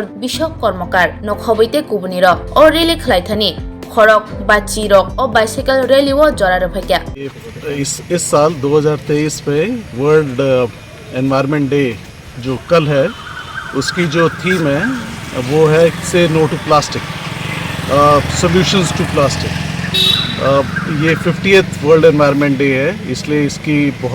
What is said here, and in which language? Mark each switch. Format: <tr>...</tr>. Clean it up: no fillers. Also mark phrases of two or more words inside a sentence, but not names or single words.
<trp>Bishok Kormokar no khoboite kubuni ro o rally khlaithani खरक बाची रक और</trp> <en>bicycle rally</en> <trp>वो जरा रफा</trp> <hi>इस साल 2023 पे</hi> <en>World Environment Day</en> <hi>जो कल है उसकी जो थीम है वो है</hi> <en>say no to plastic solutions to plastic</en> <hi>ये</hi> <en>50th World Environment Day</en> <hi>है इसलिए इसकी बहुत</hi>